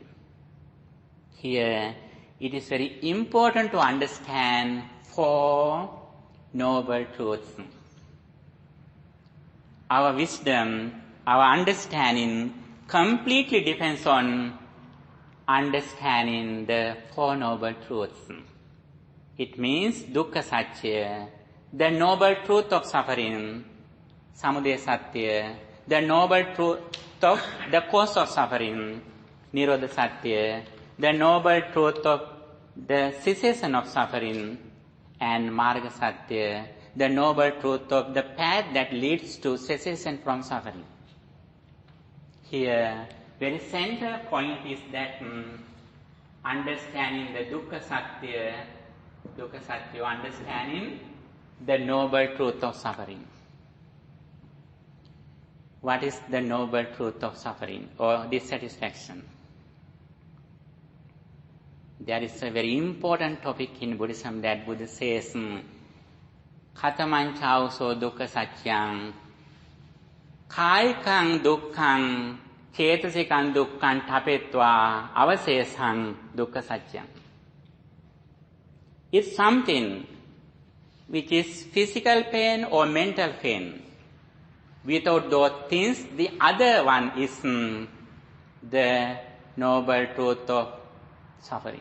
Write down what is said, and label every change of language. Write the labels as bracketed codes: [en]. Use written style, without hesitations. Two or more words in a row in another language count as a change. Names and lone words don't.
[en] Here, it is very important to understand 4 noble truths. Our wisdom, our understanding completely depends on understanding the 4 noble truths. [pi] It means dukkha satya, [en] the noble truth of suffering, [pi] samudaya satya, [en] the noble truth of the cause of suffering, [pi] nirodha satya, [en] the noble truth of the cessation of suffering, and [pi] marga satya, [en] the noble truth of the path that leads to cessation from suffering. Here, very center point is that understanding the [pi] dukkha satya, [en] understanding the noble truth of suffering. What is the noble truth of suffering or dissatisfaction? There is a very important topic in Buddhism that Buddha says, [pi] Khataman chauso dukkha satyam, kāyikang dukkhang, cetasikang dukkhang tapetva, avasesang dukkha satyam. [en] It's something which is physical pain or mental pain. Without those things, the other one is the noble truth of suffering.